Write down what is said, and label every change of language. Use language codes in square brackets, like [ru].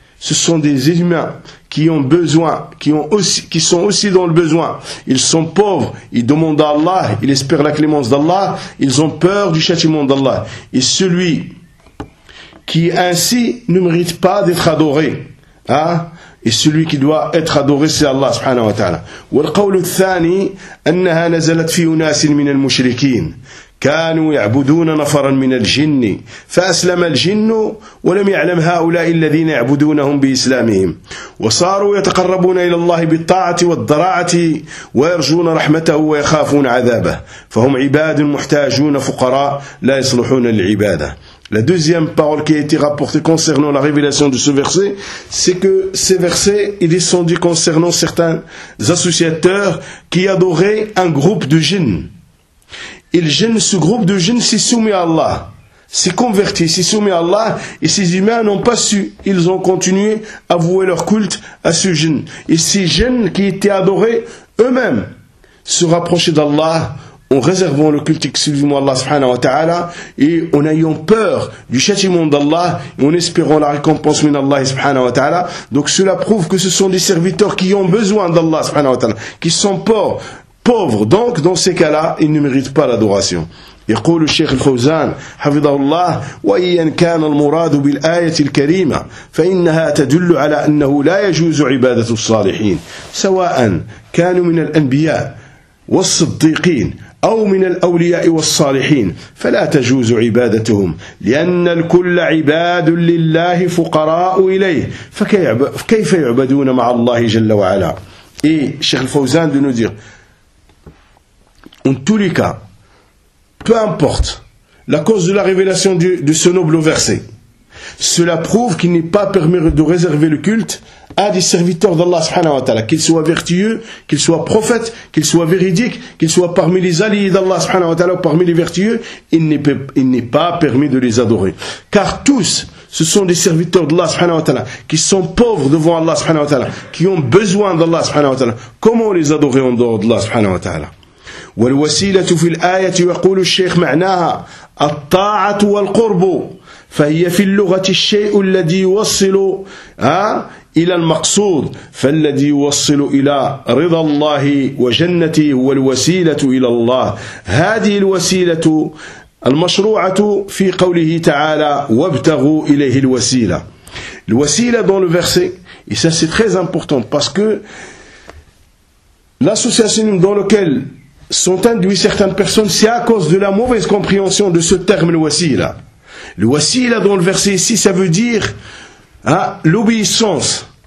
[fr] Ce sont des humains qui ont besoin, qui sont aussi dans le besoin. Ils sont pauvres, ils demandent à Allah, ils espèrent la clémence d'Allah, ils ont peur du châtiment d'Allah. Et celui qui ainsi ne mérite pas d'être adoré, hein? Et celui qui doit être adoré, c'est Allah subhanahu wa ta'ala. [ar] والقول الثاني أنها نزلت في أناس من المشركين كانوا يعبدون نفرا من الجن فأسلم الجن ولم يعلم هؤلاء الذين يعبدونهم بإسلامهم وصاروا يتقربون إلى الله بالطاعة والضراعة ويرجون رحمته ويخافون عذابه فهم عباد محتاجون فقراء لا يصلحون للعبادة. [fr] La deuxième parole qui a été rapportée concernant la révélation de ce verset, c'est que ce verset, il est descendu concernant certains associateurs qui adoraient un groupe de djinns. Et le djinn, ce groupe de djinns s'est soumis à Allah, s'est converti, s'est soumis à Allah, et ces humains n'ont pas su, ils ont continué à vouer leur culte à ce djinn. Et ces djinns qui étaient adorés eux-mêmes se rapprochaient d'Allah, en réservant le culte exclusivement à Allah subhanahu wa ta'ala, et en ayant peur du châtiment d'Allah, et en espérant la récompense min Allah subhanahu wa ta'ala. Donc cela prouve que ce sont des serviteurs qui ont besoin d'Allah subhanahu wa ta'ala, qui sont pauvres. Donc dans ces cas-là, ils ne méritent pas l'adoration. [ar] يقول الشيخ الفوزان حفظه الله وإن كان المراد بالآية الكريمة فإنها تدل على أنه لا يجوز عبادة الصالحين سواء كانوا من الأنبياء والصديقين أو من الأولياء والصالحين فلا تجوز عبادتهم لأن الكل عباد لله فقراء إليه فكيف يعبدون مع الله جل وعلا. [fr] إيه الشيخ الفوزان دو نوزير انتوليكا peu importe la cause de la révélation de ce noble verset, cela prouve qu'il n'est pas permis de réserver le culte à des serviteurs d'Allah subhanahu wa ta'ala, qu'ils soient vertueux, qu'ils soient prophètes, qu'ils soient véridiques, qu'ils soient parmi les alliés d'Allah subhanahu wa ta'ala ou parmi les vertueux, il n'est pas permis de les adorer. Car tous, ce sont des serviteurs d'Allah subhanahu wa ta'ala, qui sont pauvres devant Allah subhanahu wa ta'ala, qui ont besoin d'Allah subhanahu wa ta'ala. Comment les adorer en dehors d'Allah subhanahu wa ta'ala ? [ar] والوسيلة في الآية يقول الشيخ معناها الطاعة والقرب فهي في اللغة الشيء الذي يوصل إلى المقصود فالذي يوصل إلى رضا الله وجنته والوسيلة إلى الله هذه الوسيلة المشروعة في قوله تعالى وابتغوا إليه الوسيلة. [fr] الوسيلة dans le verset, et ça c'est très important parce que l'association dans lequel sont induits certaines personnes, c'est à cause de la mauvaise compréhension de ce terme le wasila. Le wasila dans le verset ici, ça veut dire l'obéissance.